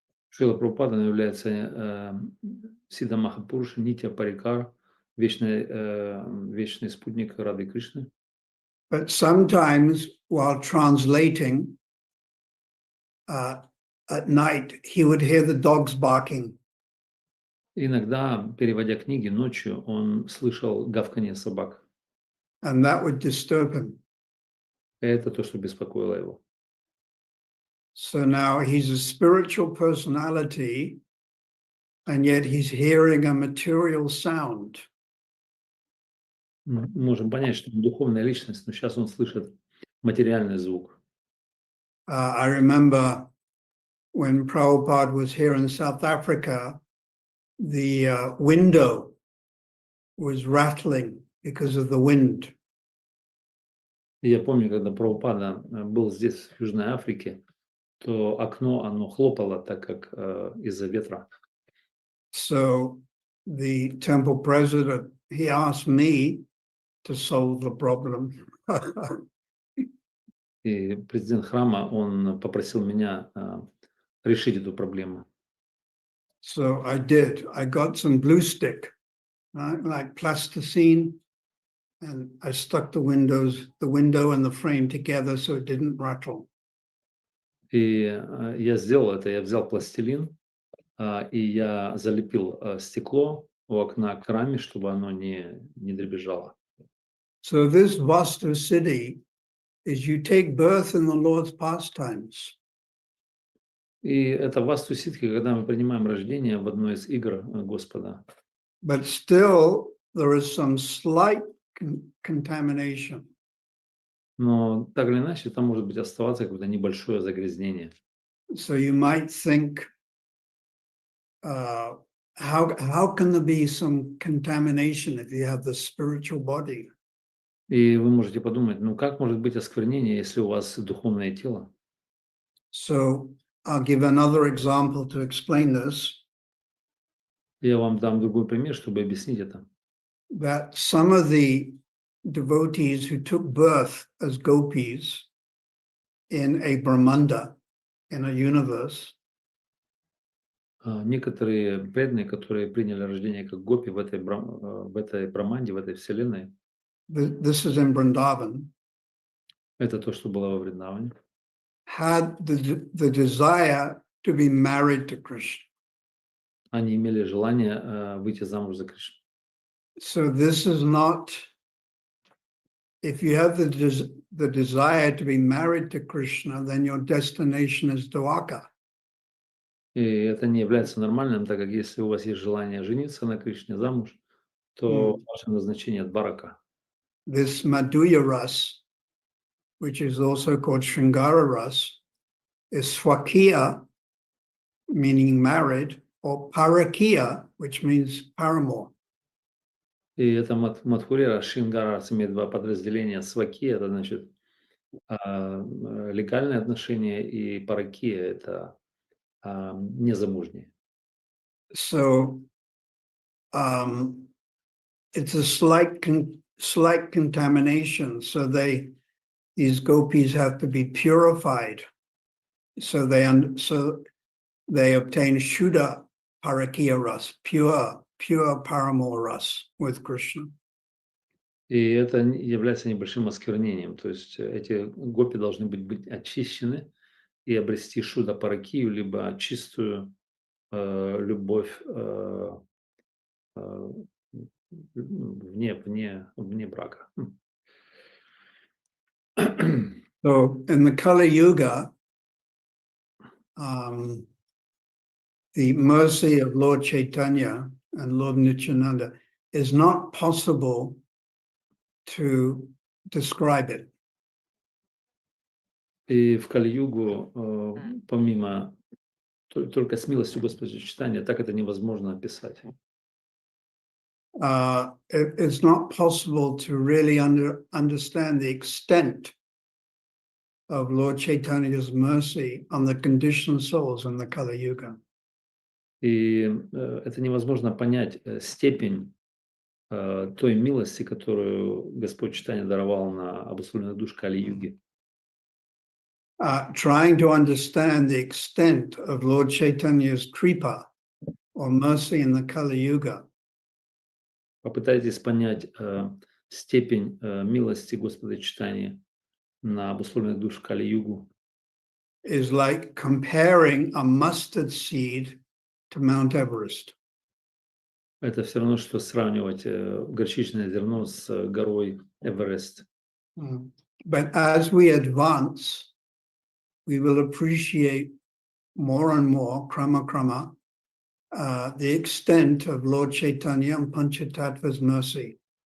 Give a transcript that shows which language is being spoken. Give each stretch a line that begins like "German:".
Russian: Шрила Прабхупада является Сиддха Махапуруша, Нитья Парикар, вечный спутник Рады Кришны.
English: But sometimes while translating at night, he would hear the dogs barking.
Russian: Иногда, переводя книги ночью, он слышал гавканье собак.
English: And that would disturb him.
Russian: Это то, что беспокоило его.
English: So now he's a spiritual personality, and yet he's hearing a material sound.
Russian: Мы можем понять, что он духовная личность, но сейчас он слышит материальный звук.
English: I remember when Prabhupada was here in South Africa, the window was rattling because of the wind.
Russian: И я помню, когда Прабхупада был здесь, в Южной Африке, то окно, оно хлопало, так как из-за ветра.
English: So the temple president, he asked me to solve the problem.
Russian: И президент храма, он попросил меня решить эту проблему.
English: So I did. I got some glue stick, right, like plasticine, and I stuck the window and the frame together so it didn't rattle.
Russian: И я сделал это, я взял пластилин, и я залепил стекло у окна к раме, чтобы оно не дребезжало.
English: So this Vastu Siddhi is you take birth in the Lord's pastimes.
Russian: И это васту ситхи, когда мы принимаем рождение в одной из игр Господа.
English: But still, there is some slight contamination.
Russian: Но так или иначе, там может быть оставаться какое-то небольшое загрязнение.
English: So you might think, how can there be some contamination if you have the spiritual body?
Russian: И вы можете подумать, ну как может быть осквернение, если у вас духовное тело?
English: So I'll give another example to explain this.
Russian: Я вам дам другой пример, чтобы объяснить это.
English: That some of the devotees who took birth as gopis in a Brahmanda, in a universe,
Russian: Некоторые преданные, которые приняли рождение как гопи в этой браманде, в этой вселенной,
English: this is in Vrindavan,
Russian: это то, что было во Вриндаване,
English: had the desire to be married to Krishna.
Russian: они имели желание выйти замуж за Кришну.
English: So this is not, if you have the desire to be married to Krishna, then your destination is Dwarka.
Russian: И это не является нормальным, так как если у вас есть желание жениться на Кришне, замуж, то ваше назначение Дварака.
English: This Madhurya Ras, which is also called Shringara Ras, is Swakiya, meaning married, or Parakiya, which means paramour.
Russian: И это Мадхурия, Шингара имеет два подразделения. Сваки – это значит легальные отношения, и паракия – это незамужние.
English: So it's a slight contamination. So these gopis have to be purified. So they obtain Shuddha Parakiya Ras, pure paramour ras with Krishna.
Russian: И это является небольшим осквернением. То есть эти гопи должны быть очищены и обрести шуда паракию, либо чистую любовь вне брака.
English: So in the Kali Yuga, the mercy of Lord Chaitanya and Lord Nityananda is not possible to describe it.
Russian: И в Кали-югу, помимо только с милостью Господа читания, так это невозможно описать.
English: It's not possible to really understand the extent of Lord Chaitanya's mercy on the conditioned souls in the Kali Yuga.
Russian: И это невозможно понять степень той милости, которую Господь читания даровал на обусловленных душ Кали-юги.
English: Trying to understand the extent of Lord Chaitanya's kripa or mercy in the Kali Yuga
Russian: Попытайтесь понять степень милости Господа читания на обусловленных душ Кали-югу.
English: is like comparing a mustard seed to Mount Everest.
Russian: Это все равно, что сравнивать горчичное зерно с горой Эверест.
English: But as we advance, we will appreciate more and more, krama, the extent of Lord Chaitanya and Panchatattva's mercy.